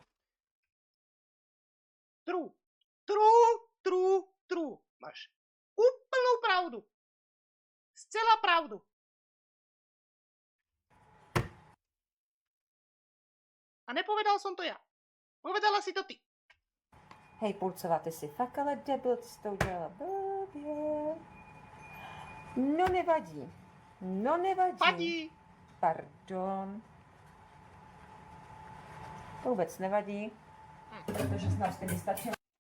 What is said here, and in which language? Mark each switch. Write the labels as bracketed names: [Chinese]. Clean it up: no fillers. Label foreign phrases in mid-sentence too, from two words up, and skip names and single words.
[Czech] True. Máš úplnou pravdu. Zcela pravdu. [Slovak] A nepovedal som to ja. Povedala si to ty. [Czech] Hej, Pulcová, ty jsi fakt ale debil, ty jsi to udělala blbě. No nevadí. Vadí. Pardon. To vůbec nevadí, protože jsme už stejně stačili.